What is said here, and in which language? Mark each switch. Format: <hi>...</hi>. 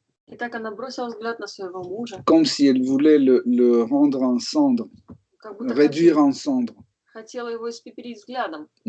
<ru>Итак, она бросила взгляд на своего мужа,</ru> <fr>comme si elle voulait le rendre en cendre,</fr> <ru>как будто</ru> <fr>réduire en cendres.</fr> <ru>хотела его испепелить взглядом.</ru>